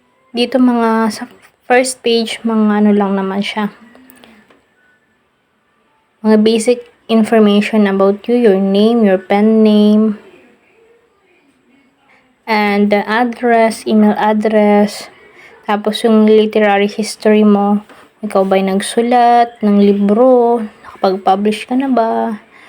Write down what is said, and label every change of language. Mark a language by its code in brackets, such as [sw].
[tl] Dito mga sa first page, mga ano lang naman siya. [en] Mga basic information about you, your name, your pen name, and the address, email address, [tl] tapos yung [en] literary history mo. [tl] Ikaw ba'y nagsulat ng libro? Nakapag-publish ka na ba?